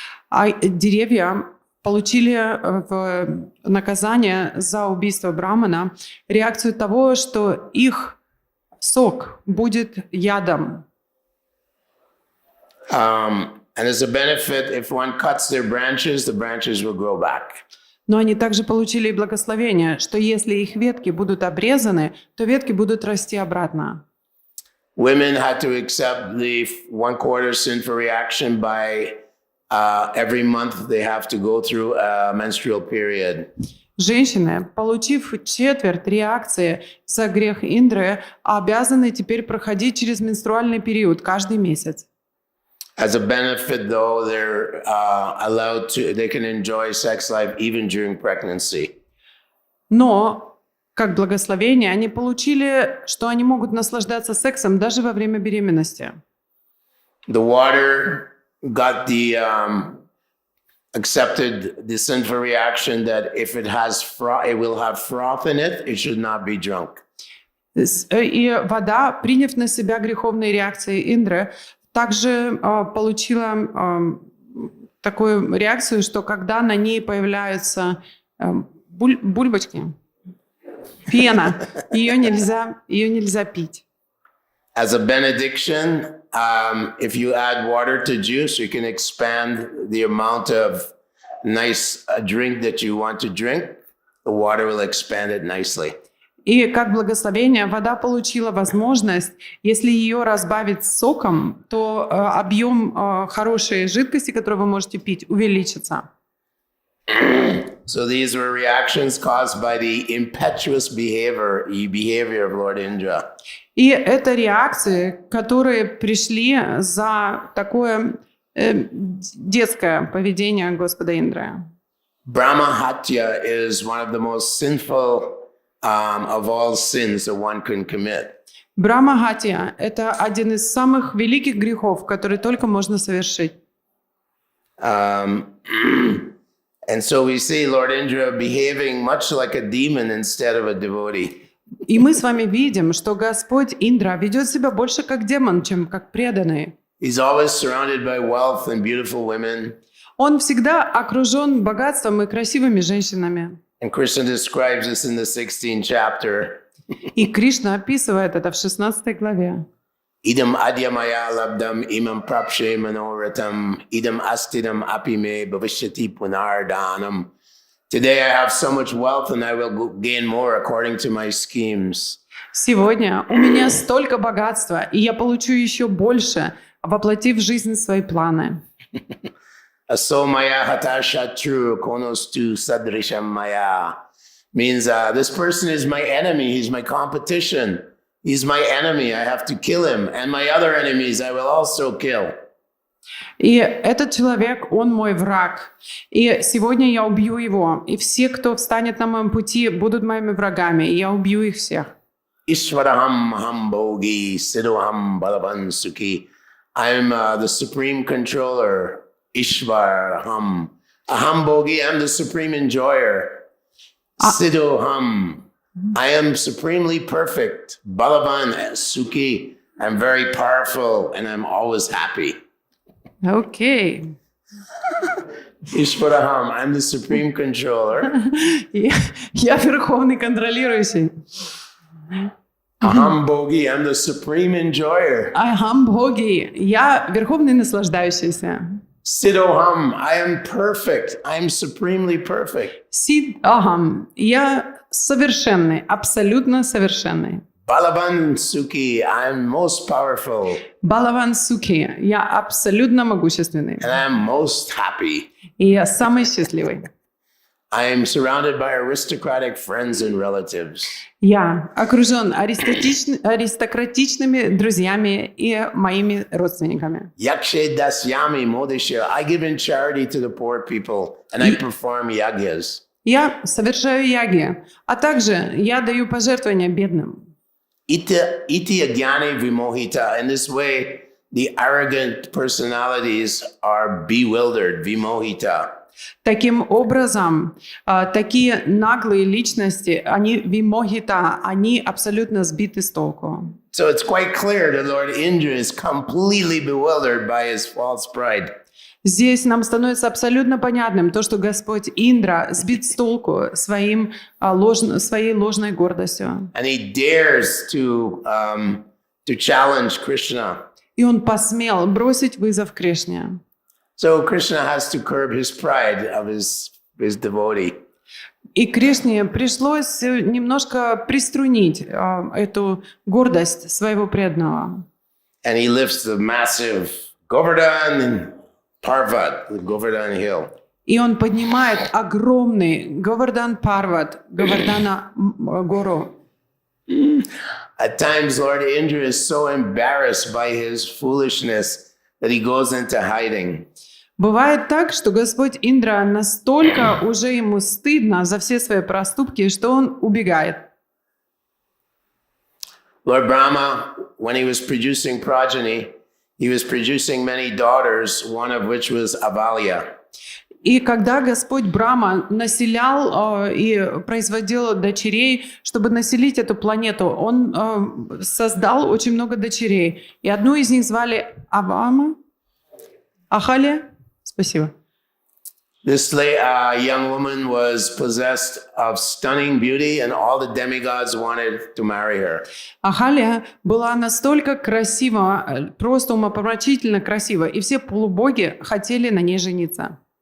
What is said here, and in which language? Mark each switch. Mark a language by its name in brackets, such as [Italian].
[Russian] А деревья получили в наказание за убийство Брамана реакцию того, что их сок будет ядом. [English] And as a benefit, if one cuts their branches, the branches will grow back. [Russian] Но они также получили и благословение, что если их ветки будут обрезаны, то ветки будут расти обратно. [English] Women had to accept the 1/4 sinful reaction by every month they have to go through a menstrual period. [Russian] Женщины, получив 1/4 реакции за грех Индры, обязаны теперь проходить через менструальный период каждый месяц. [English] As a benefit, though, they're allowed to, they can enjoy sex life even during pregnancy. [Russian] Но, как благословение, они получили, что они могут наслаждаться сексом даже во время беременности. [English] The water got the accepted the sinful reaction that if it has froth, it will have froth in it. It should not be drunk. [Russian] И вода, приняв на себя греховные реакции Индры, также получила такую реакцию, что когда на ней появляются бульбочки, пена, ее нельзя пить. [English] As a benediction, if you add water to juice, you can expand the amount of nice drink that you want to drink. The water will expand it nicely. [Russian] И как благословение вода получила возможность, если ее разбавить соком, то объем хорошей жидкости, которую вы можете пить, увеличится. [English] So these were reactions caused by the impetuous behavior of Lord Indra. [Russian] И это реакции, которые пришли за такое детское поведение Господа Индры. [English] Brahmahatya is one of the most sinful of all sins that one can commit. [Russian] Брамагатия – это один из самых великих грехов, которые только можно совершить. [English] And so we see Lord Indra behaving much like a demon instead of a devotee. [Russian] И мы с вами видим, что Господь Индра ведет себя больше как демон, чем как преданный. [English] He's always surrounded by wealth and beautiful women. [Russian] Он всегда окружен богатством и красивыми женщинами. [English] And Krishna describes this in the 16th chapter. [Russian] И Кришна описывает это в 16 главе. [Sanskrit] Idam adyamaya labdam imam prapshe manoratam idam astidam apime bhavishyati punardanam. [English] Today I have so much wealth and I will gain more according to my schemes. [Russian] Сегодня у меня столько богатства, и я получу еще больше, воплотив в жизнь свои планы. [Sanskrit] Aso maya hata shatru konostu sadrisham maya. [English] Means this person is my enemy, he's my competition. He's my enemy, I have to kill him. And my other enemies I will also kill. [Russian] И этот человек, он мой враг. И сегодня я убью его. И все, кто встанет на моем пути, будут моими врагами. И я убью их всех. [Sanskrit] Ishvaraham ham bhogi siddhoham balavan sukhi. [English] I'm the supreme controller. [Sanskrit] Ishvaraham. Aham bhogi, [English] I'm the supreme enjoyer. [Sanskrit] Siddhoham. [English] I am supremely perfect. [Sanskrit] Balavan, Sukhi. [English] I'm very powerful and I'm always happy. [Russian] Окей. [Sanskrit] Ishvaraham, [English] I'm the supreme controller. [Russian] Я верховный контролирующий. [Sanskrit] Aham Bhogi, [English] I'm the supreme enjoyer. [Sanskrit] Ахам Бхоги. [Russian] Я верховный наслаждающийся. [Sanskrit] Siddhoham, [English] I am perfect. I'm supremely perfect. [Sanskrit] Сид Ахам. [Russian] Я совершенный, абсолютно совершенный. [Sanskrit] Balavan Sukhi, [English] I'm most powerful [Sanskrit] Балаван Сукhi. [Russian] Я абсолютно могущественный. [English] and I'm most happy. [Russian] И я самый счастливый. [English] I am surrounded by aristocratic friends and relatives. [Russian] Я окружен аристократичными друзьями и моими родственниками. [Sanskrit] Yakshe dasyami modisha. [English] I give in charity to the poor people and I perform yagyas. [Russian] Я совершаю яги, а также я даю пожертвования бедным. [Sanskrit] Iti agyani vimohita. [English] In this way, the arrogant personalities are bewildered, vimohita. [Russian] Таким образом, такие наглые личности, они вимохита, они абсолютно сбиты с толку. [English] So it's quite clear that Lord Indra is completely bewildered by his false pride. [Russian] Здесь нам становится абсолютно понятным то, что Господь Индра сбит с толку своей ложной гордостью. [English] And he dares to challenge Krishna. [Russian] И он посмел бросить вызов Кришне. [English] So Krishna has to curb his pride of his devotee. [Russian] И Кришне пришлось немножко приструнить эту гордость своего преданного. [English] And he lifts the massive Govardhan and Parvat, the Govardhan hill. [Russian] И он поднимает огромный Говардан Парват, Говардана гору. [English] At times, Lord Indra is so embarrassed by his foolishness that he goes into hiding. [Russian] Бывает так, что Господь Индра настолько уже ему стыдно за все свои проступки, что он убегает. [English] Lord Brahma, when he was producing progeny, he was producing many daughters, one of which was Avalya. [Russian] И когда Господь Брахма населял и производил дочерей, чтобы населить эту планету, он создал очень много дочерей. И одну из них звали Ахалия. Спасибо. [English] This young woman was possessed of stunning beauty, and all the demigods wanted to marry her. [Russian] Ахалия была настолько красива, просто умопомрачительно красива, и все полубоги хотели на ней жениться.